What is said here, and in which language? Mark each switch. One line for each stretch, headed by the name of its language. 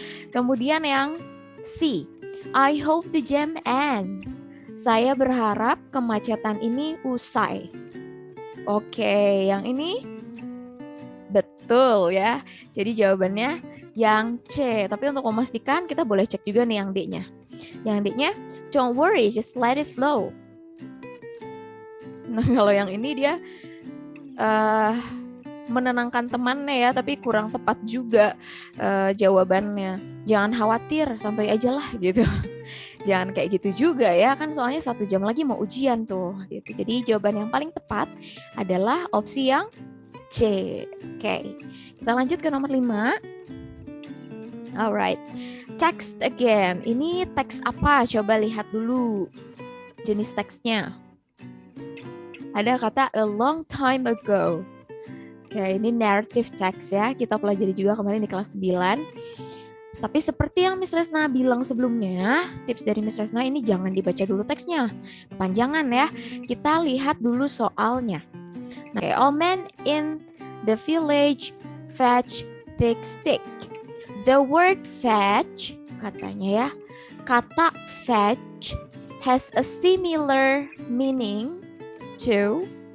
Indonesian: Kemudian yang C,
English: I hope the jam end.
Indonesian: Saya berharap kemacetan ini usai. Oke, yang ini betul ya. Jadi jawabannya yang C. Tapi untuk memastikan kita boleh cek juga nih yang D-nya. Yang D-nya,
English: don't worry, just let it flow.
Indonesian: Nah, kalau yang ini dia menenangkan temannya ya, tapi kurang tepat juga jawabannya. Jangan khawatir, santai aja lah gitu. Jangan kayak gitu juga ya, kan soalnya 1 jam lagi mau ujian tuh gitu. Jadi jawaban yang paling tepat adalah opsi yang C. Oke, kita lanjut ke nomor 5.
English: Alright, text again.
Indonesian: Ini teks apa? Coba lihat dulu jenis teksnya. Ada kata
English: a long time ago.
Indonesian: Oke, ini narrative text ya. Kita pelajari juga kemarin di kelas 9. Tapi seperti yang Miss Resna bilang sebelumnya, tips dari Miss Resna ini jangan dibaca dulu teksnya. Kepanjangan ya. Kita lihat dulu soalnya.
English: Nah, all men in the village fetch thick stick. The word fetch,
Indonesian: katanya ya, kata
English: fetch has a similar meaning to.